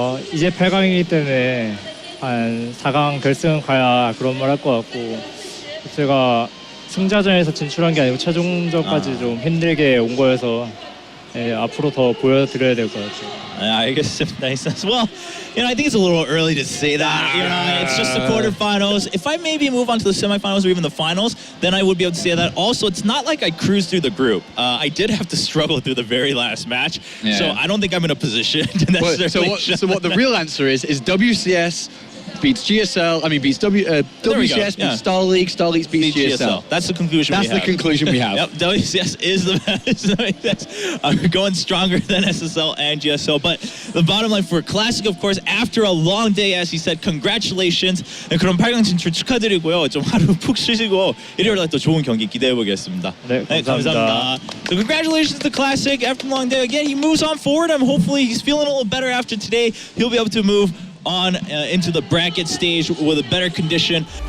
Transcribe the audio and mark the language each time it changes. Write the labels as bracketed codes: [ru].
[ko] 이제 8강이기 때문에 한 4강 결승 가야 그런 말 할 것 같고 제가 승자전에서 진출한 게 아니고 최종전까지 좀 힘들게 온 거여서 예, 앞으로 더 보여드려야 될 것 같아요. [en] I guess nice as well. I think it's a little early to say that. It's just the quarterfinals. If I maybe move on to the semifinals or even the finals, then I would be able to say that. Also, it's not like I cruised through the group. I did have to struggle through the very last match, so I don't think I'm in a position to necessarily. So what the real answer is WCS beats GSL. I mean, beats WCS beats Star League. Star League beats GSL. That's the conclusion. That's the conclusion we have. Yep, WCS is the best. Going stronger than SSL and GSL. But the bottom line for Classic, of course, after a long day, as he said, congratulations. [ko] 그럼 8강 진출 축하드리고요. 좀 하루 푹 쉬시고 일요일에 또 좋은 경기 기대해 보겠습니다. 네, 감사합니다. [en] So congratulations to Classic. After a long day, again, he moves on forward. Hopefully he's feeling a little better after today. He'll be able to move on into the bracket stage with a better condition.